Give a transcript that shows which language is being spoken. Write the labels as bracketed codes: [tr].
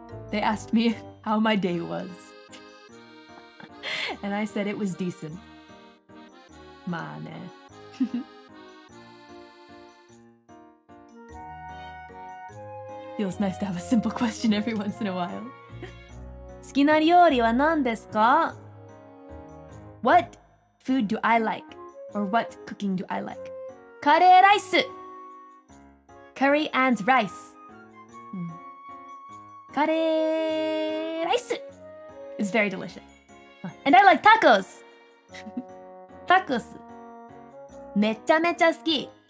[en] They asked me how my day was. And I said it was decent. Ma ne. Feels nice to have a simple question every once in a while. [ja] 好きな料理は何ですか? [en] What food do I like? Or what cooking do I like? カレーライス Curry and rice. カレーライス It's very delicious. And I like tacos. Tacos. [ja] めちゃめちゃ好き.